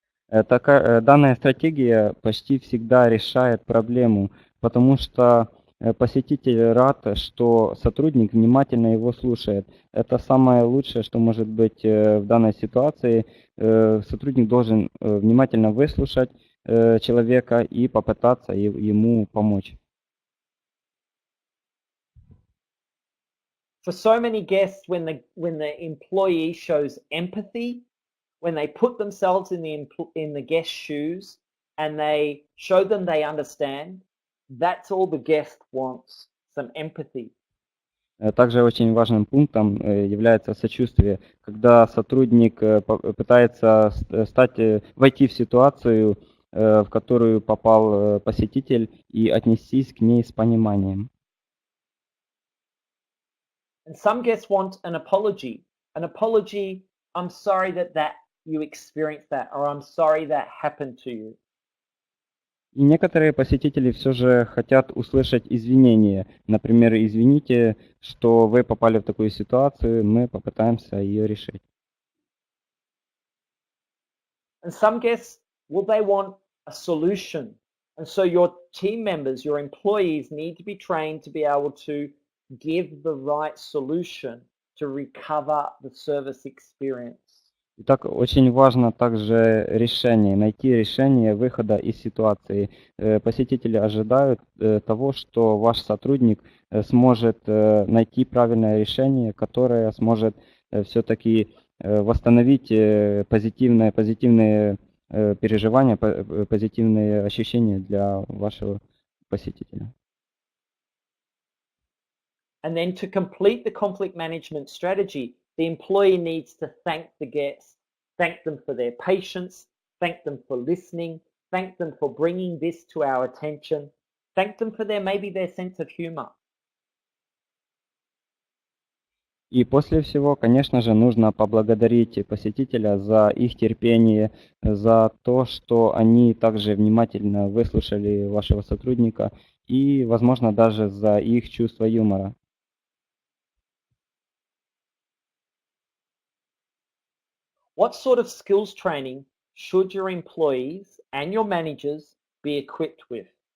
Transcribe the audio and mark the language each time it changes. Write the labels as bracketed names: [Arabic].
[Russian] Данная стратегия почти всегда решает проблему, потому что посетитель рад, что сотрудник внимательно его слушает. Это самое лучшее, что может быть в данной ситуации. Сотрудник должен внимательно выслушать человека и попытаться ему помочь. [English] For so many guests, when the employee shows empathy, when they put themselves in the guest's shoes and they show them they understand, that's all the guest wants, some empathy. [Russian] Также очень важным пунктом является сочувствие, когда сотрудник пытается войти в ситуацию, в которую попал посетитель, и отнестись к ней с пониманием. [English] And some guests want an apology. An apology, I'm sorry that you experienced that, or I'm sorry that happened to you. [Russian] И некоторые посетители все же хотят услышать извинения. Например, извините, что вы попали в такую ситуацию, мы попытаемся ее решить. [English] And some guests, well, they want a solution. And so your team members, your employees need to be trained to be able to give the right solution to recover the service experience. [Russian] Итак, очень важно также найти решение выхода из ситуации. Посетители ожидают того, что ваш сотрудник сможет найти правильное решение, которое сможет все-таки восстановить позитивные переживания, позитивные ощущения для вашего посетителя. [English] And then to complete the conflict management strategy, the employee needs to thank the guests, thank them for their patience, thank them for listening, thank them for bringing this to our attention, thank them for maybe their sense of humor. [Russian] И после всего, конечно же, нужно поблагодарить посетителя за их терпение, за то, что они также внимательно выслушали вашего сотрудника и, возможно, даже за их чувство юмора. [English] What sort of skills training should your employees and your managers be equipped with?